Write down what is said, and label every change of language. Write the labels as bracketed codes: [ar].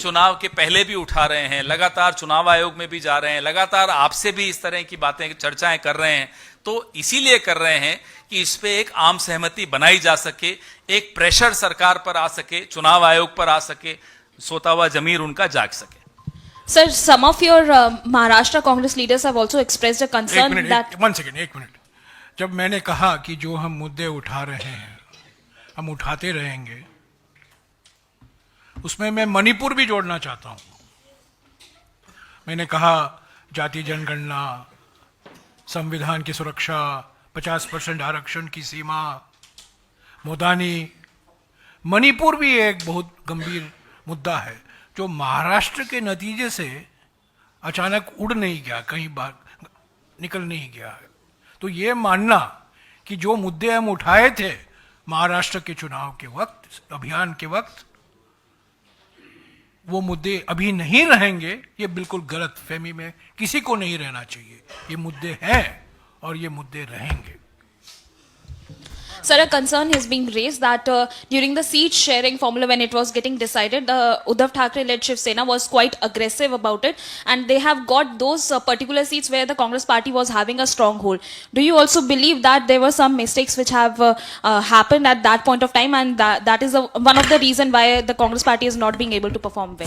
[hi] चुनाव के पहले भी उठा रहे हैं, लगातार चुनाव आयोग में भी जा रहे हैं, लगातार आपसे भी इस तरह की बातें चर्चाएं कर रहे हैं, तो इसीलिए कर रहे हैं कि इस पे एक आम सहमति बनाई जा सके, एक प्रेशर सरकार पर आ सके, चुनाव आयोग पर आ सके, सोता हुआ जमीर उनका जाग सके। [en] Sir, some of your Maharashtra Congress leaders have also expressed a concern that. [hi] एक मिनट। जब मैंने कहा कि जो हम मुद्दे उठा रहे हैं हम उठाते रहेंगे, उसमें मैं मणिपुर भी जोड़ना चाहता हूं। मैंने कहा जाति जनगणना, संविधान की सुरक्षा, 50% आरक्षण की सीमा, मोदानी, मणिपुर भी एक बहुत गंभीर मुद्दा है जो महाराष्ट्र के नतीजे से अचानक उड़ नहीं गया, कहीं बाहर निकल नहीं गया है। तो ये मानना कि जो मुद्दे हम उठाए थे महाराष्ट्र के चुनाव के वक्त, अभियान के वक्त, वो मुद्दे अभी नहीं रहेंगे, ये बिल्कुल गलत फहमी में किसी को नहीं रहना चाहिए। ये मुद्दे हैं और ये मुद्दे रहेंगे। [en] Sir, a concern has been raised that during the seat sharing formula when it was getting decided, Uddhav Thackeray-led Shiv Sena was quite aggressive about it, and they have got those particular seats where the Congress party was having a stronghold. Do you also believe that there were some mistakes which have happened at that point of time, and that is one of the reason why the Congress party is not being able to perform well?